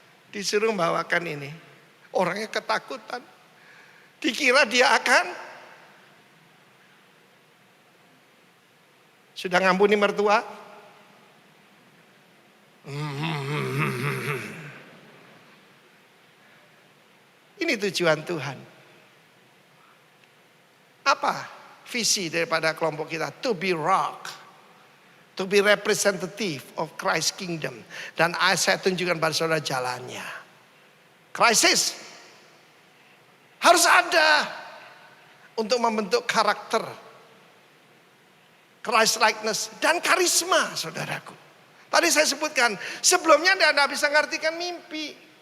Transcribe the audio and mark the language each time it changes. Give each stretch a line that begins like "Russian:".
Indonesian: Disuruh bawakan ini. Orangnya ketakutan. Dikira dia akan sudah ngampuni mertua. Ini tujuan Tuhan. Apa visi daripada kelompok kita?
English: To be rock. To be representative of Christ's kingdom.
Indonesian: Dan saya tunjukkan pada saudara jalannya. Krisis harus ada untuk membentuk karakter,
English: Christ likeness
Indonesian: dan karisma, saudaraku. Tadi saya sebutkan, sebelumnya Anda bisa mengartikan mimpi.